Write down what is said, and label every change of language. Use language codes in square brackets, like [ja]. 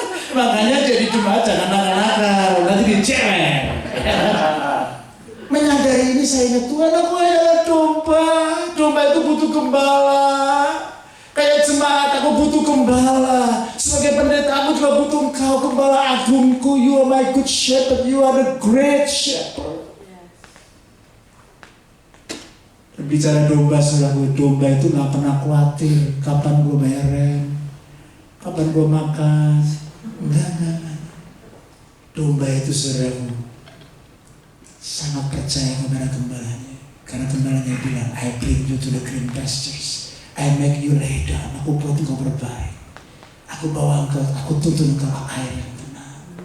[id] Makanya jadi jemaat jangan nakal-nakal, nanti dicerek. Menyadari ini saya ingat, Tuhan, aku adalah domba. Domba itu butuh gembala. Kayak jemaat aku butuh gembala. Sebagai pendeta aku juga butuh Engkau, gembala agungku. [en] You are my good shepherd. You are the great shepherd. [id] Bicara domba, saudara, domba itu gak pernah khawatir kapan gue bayar rent, kapan gue makan. Enggak. Domba itu, saudara, sangat percaya kepada gembalanya. Karena gembalanya bilang, [en] I bring you to the green pastures, I make you lay down. [id] Aku buat engkau berbaring, aku bawa engkau, aku tuntun engkau ke air yang tenang.